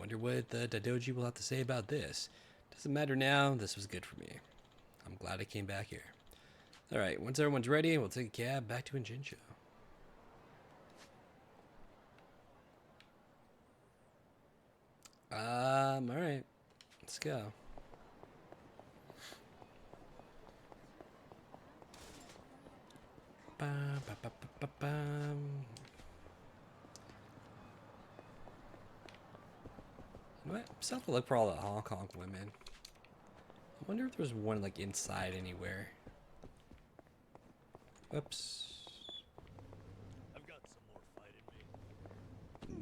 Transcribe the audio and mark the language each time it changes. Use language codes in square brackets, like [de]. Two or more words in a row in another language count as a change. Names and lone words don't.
[en] Wonder what the Daidoji will have to say about this. Doesn't matter now, this was good for me. I'm glad I came back here. Alright, once everyone's ready, we'll take a cab back to Jincho. Alright. Let's go. Bum, ba, ba, ba, ba, bum. You know what? Just have to look for all the Hong Kong women. I wonder if there's one like inside anywhere. Whoops. I've got some more fight in me.